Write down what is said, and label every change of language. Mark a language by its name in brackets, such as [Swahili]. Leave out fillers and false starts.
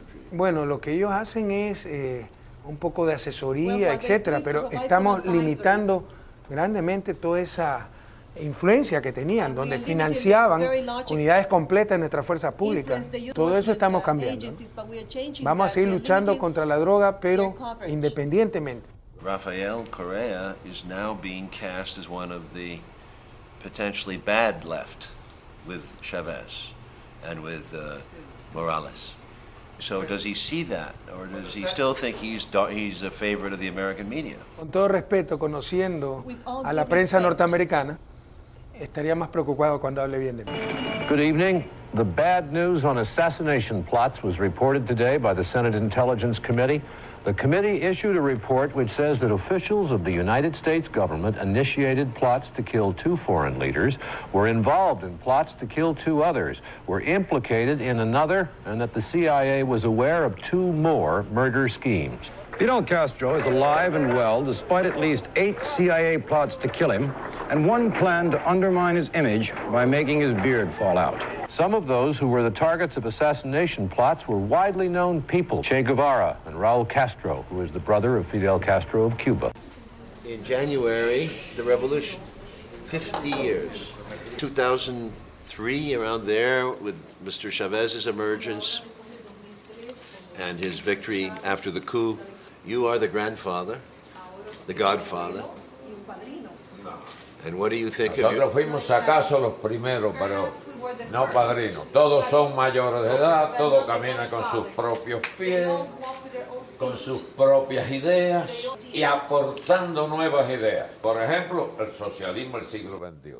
[Spanish] Bueno, lo que ellos hacen es un poco de asesoría, etcétera, pero estamos limitando grandemente toda esa influencia que tenían, donde financiaban unidades completas de nuestra fuerza pública. Todo eso estamos cambiando, ¿no? Vamos a seguir luchando contra la droga, pero independientemente. [English] Rafael Correa is now being cast as one of the potentially bad left with Chavez and with Morales. So does he see that, or does he still think he's a favorite of the American media? [Spanish] Con todo respeto, conociendo a la prensa norteamericana, estaría más preocupado cuando hable bien de mí. [English] Good evening. The bad news on assassination plots was reported today by the Senate Intelligence Committee. The committee issued a report which says that officials of the United States government initiated plots to kill 2 foreign leaders, were involved in plots to kill 2 others, were implicated in another, and that the CIA was aware of 2 more murder schemes. Fidel Castro is alive and well, despite at least 8 CIA plots to kill him, and one plan to undermine his image by making his beard fall out. Some of those who were the targets of assassination plots were widely known people. Che Guevara and Raul Castro, who is the brother of Fidel Castro of Cuba. In January, the revolution, 50 years. 2003, around there, with Mr. Chavez's emergence and his victory after the coup, you are the grandfather, the godfather. And what do you think [Spanish] Nosotros fuimos acaso los primeros, pero no padrinos. Todos son mayores de edad, todos caminan con sus propios pies, con sus propias ideas y aportando nuevas ideas. Por ejemplo, el socialismo del siglo XXI.